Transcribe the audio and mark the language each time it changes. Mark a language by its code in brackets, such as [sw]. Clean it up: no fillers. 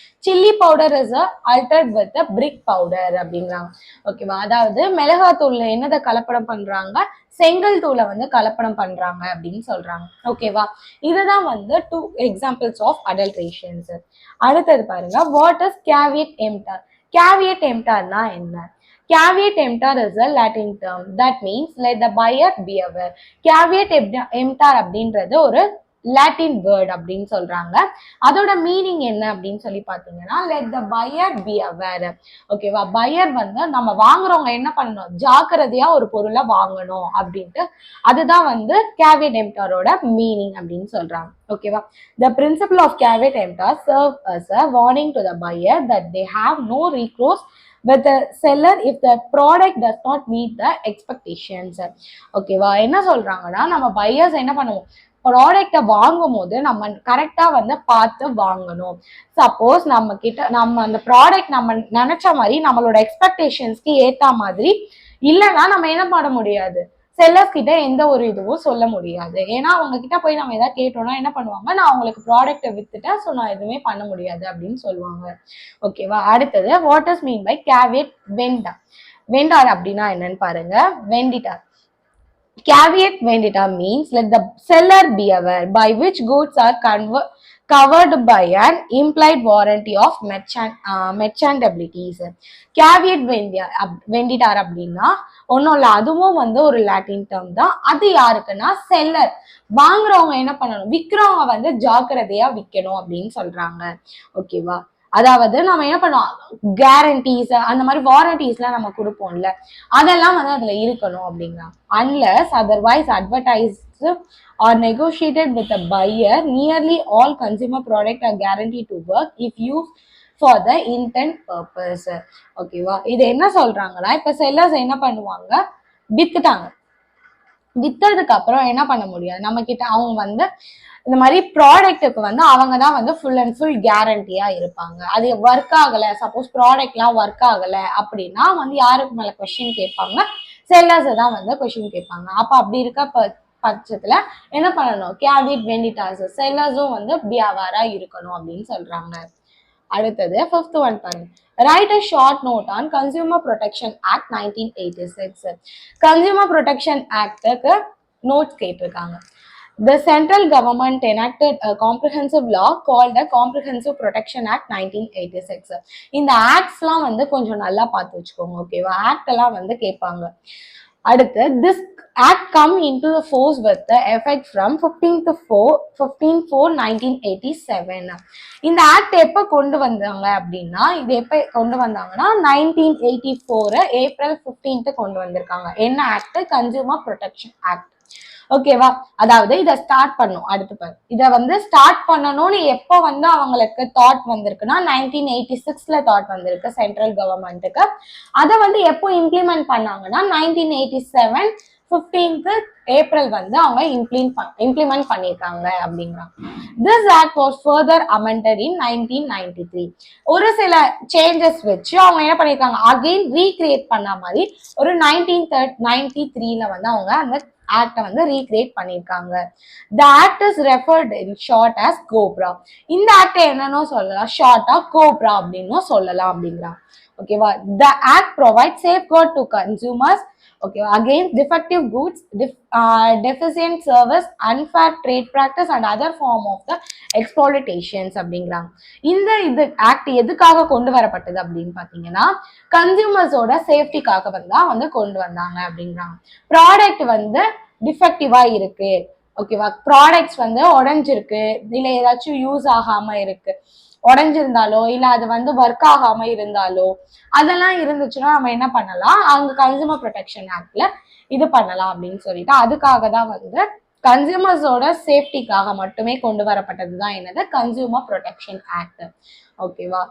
[en] chilli powder is altered with brick powder [ta] அப்படிங்கிறாங்க. [en] ஓகேவா? [ta] அதாவது மிளகாத்தூள்ல என்னதை கலப்படம் பண்றாங்க, செங்கல் தூளை வந்து கலப்படம் பண்றாங்க அப்படின்னு சொல்றாங்க. ஓகேவா? இதுதான் வந்து [en] 2 examples of adulterations. [ta] அடுத்தது பாருங்க, [en] What is caveat emptor? [ta] கேவியட் எம்ப்டர்னா என்ன? [en] Caveat emptor is a Latin term that means let the buyer be aware. [ta] Caveat emptor அப்படின்றது ஒரு லாட்டின் வேர்ட் அப்படின்னு சொல்றாங்க. அதோட மீனிங் என்ன அப்படின்னு சொல்லி பாத்தீங்கன்னா, [en] let the buyer be aware. [ta] ஓகேவா? பையர் வந்து நம்ம வாங்குறவங்க என்ன பண்ணணும், ஜாக்கிரதையா ஒரு பொருளை வாங்கணும் அப்படின்ட்டு, அதுதான் வந்து caveat emptorோட மீனிங் அப்படின்னு சொல்றாங்க. ஓகேவா? [en] The principle of caveat emptor serve as a warning to the buyer that they have no recourse with the seller if the product does not meet the expectations. [ta] ஓகேவா? என்ன சொல்றாங்கன்னா, நம்ம பையர்ஸ் என்ன பண்ணுவோம், ப்ராடக்டை வாங்கும் போது நம்ம கரெக்டா வந்து பார்த்து வாங்கணும். சப்போஸ் நம்ம அந்த ப்ராடக்ட் நம்ம நினைச்ச மாதிரி நம்மளோட எக்ஸ்பெக்டேஷன்ஸ்க்கு ஏத்த மாதிரி இல்லைன்னா நம்ம என்ன பண்ண முடியாது, செல்லர்ஸ் கிட்ட எந்த ஒரு இதுவும் சொல்ல முடியாது. ஏன்னா அவங்க கிட்ட போய் நம்ம ஏதாவது கேட்டோம்னா என்ன பண்ணுவாங்க, நான் அவங்களுக்கு ப்ராடக்ட்டை வித்துட்டேன், ஸோ நான் எதுவுமே பண்ண முடியாது அப்படின்னு சொல்லுவாங்க. ஓகேவா? அடுத்தது, [en] What is mean by caveat vendor? [ta] Vendor அப்படின்னா என்னன்னு பாருங்க. [en] Venditor, caveat vendita means let the seller be aware by which goods are covered by an implied warranty of merchantabilities. [ta] caveat venditar அப்படின்னா ஒன்றும் இல்லை, அதுவும் வந்து ஒரு லாட்டின் டேர்ம் தான். அது யாருக்குன்னா செல்லர், வாங்குறவங்க என்ன பண்ணணும், விற்கிறவங்க வந்து ஜாக்கிரதையா விற்கணும் அப்படின்னு சொல்றாங்க. ஓகேவா? அதாவது நம்ம என்ன பண்ணுவோம், கேரண்டிஸ் அந்த மாதிரி வாரண்டிஸ்லாம் நம்ம கொடுப்போம்ல, அதெல்லாம் வந்து அதுல இருக்கணும் அப்படிங்கிறாங்க. [en] Unless otherwise advertised or negotiated with a buyer, nearly all consumer products are guaranteed to work if used for the intent purpose. [ta] ஓகேவா? இது என்ன சொல்றாங்கன்னா, இப்ப செல்லர்ஸ் என்ன பண்ணுவாங்க, வித்துட்டாங்க, வித்ததுக்கு அப்புறம் என்ன பண்ண முடியாது, நம்ம கிட்ட அவங்க வந்து இந்த மாதிரி ப்ராடக்ட்டுக்கு வந்து அவங்க தான் வந்து ஃபுல் அண்ட் ஃபுல் கேரண்டியா இருப்பாங்க. அது ஒர்க் ஆகலை, சப்போஸ் ப்ராடக்ட்லாம் ஒர்க் ஆகலை அப்படின்னா வந்து யாருக்கு மேலே கொஸ்டின் கேட்பாங்க, செல்லர்ஸ் தான் வந்து கொஸ்டின் கேட்பாங்க. அப்போ அப்படி இருக்க பட்சத்துல என்ன பண்ணணும், கேவியட் வெண்டிட்டார்ஸ், செல்லர்ஸும் வந்து பியாவாரா இருக்கணும் அப்படின்னு சொல்றாங்க. அடுத்தது 5th ஒன் பாருங்க, [en] Write a short note on consumer protection act 1986. [ta] Consumer protection ஆக்டுக்கு notes கேட்டிருக்காங்க. [en] The central government enacted a comprehensive law called the Comprehensive Protection Act 1986. [ta] இந்த ஆக்ட்ஸ்லாம் வந்து கொஞ்சம் நல்லா பார்த்து வச்சுக்கோங்க. ஓகேவா? ஆக்ட் எல்லாம் வந்து கேட்பாங்க. அடுத்து, this [en] Act come into the force with the effect from 15/4/1987. [ta] இந்த ஆக்ட் எப்ப கொண்டு வந்தாங்க அப்படின்னா, இது எப்ப கொண்டு வந்தாங்கன்னா 1984 ஏப்ரல் 15 கொண்டு வந்திருக்காங்க. என்ன ஆக்ட்? Consumer protection act. ஓகேவா? அதாவது இதை ஸ்டார்ட் பண்ணும். அடுத்து பாரு, இதை வந்து ஸ்டார்ட் பண்ணணும்னு எப்போ வந்து அவங்களுக்கு தாட் வந்திருக்குன்னா 1986 தாட் வந்திருக்கு சென்ட்ரல் கவர்மெண்ட்டுக்கு. அதை வந்து எப்போ இம்ப்ளிமெண்ட் பண்ணாங்கன்னா 1987 15th ஏப்ரல் வந்து அவங்க இம்ப்ளிமெண்ட் பண்ணியிருக்காங்க அப்படிங்கிறாங்க. [en] This act was further amended in 1993. [ta] ஒரு சில சேஞ்சஸ் வச்சு அவங்க என்ன பண்ணியிருக்காங்க, அகெயின் ரீக்ரியேட் பண்ண மாதிரி ஒரு 1993 வந்து அவங்க அந்த ஆக்டை வந்து ரீக்ரியேட் பண்ணியிருக்காங்க. [en] The act is referred in short as COPRA. [ta] இந்த ஆக்ட் என்னன்னு சொல்லலாம், ஷார்ட்டா கோப்ரா அப்படின்னு சொல்லலாம் அப்படிங்கிறாங்க. ஓகேவா? [en] the act provide safeguard to consumers okay against defective goods, deficient service, unfair trade practice and other form of the exploitations [ta] அப்படிங்கிறாங்க. இது ஆக்ட் எதுக்காக கொண்டு வரப்பட்டது அப்படின்னு பாத்தீங்கன்னா கன்சியூமர்ஸோட சேஃப்டிக்காக வந்து கொண்டு வந்தாங்க அப்படிங்கிறாங்க. ப்ராடக்ட் வந்து டிஃபெக்டிவா இருக்கு, ஓகேவா, ப்ராடக்ட்ஸ் வந்து உடஞ்சிருக்கு, இல்ல ஏதாச்சும் யூஸ் ஆகாம இருக்கு, உடஞ்சிருந்தாலோ இல்ல அது வந்து ஒர்க் ஆகாம இருந்தாலோ அதெல்லாம் இருந்துச்சுன்னா நம்ம என்ன பண்ணலாம், அங்க கன்சியூமர் ப்ரொடெக்ஷன் ஆக்ட்ல இது பண்ணலாம் அப்படின்னு சொல்லிட்டு அதுக்காக தான் வந்து கன்சியூமர்ஸோட சேஃப்டிக்காக மட்டுமே கொண்டு வரப்பட்டதுதான் என்னது, கன்சியூமர் ப்ரொடெக்ஷன் ஆக்ட். ஓகேவா?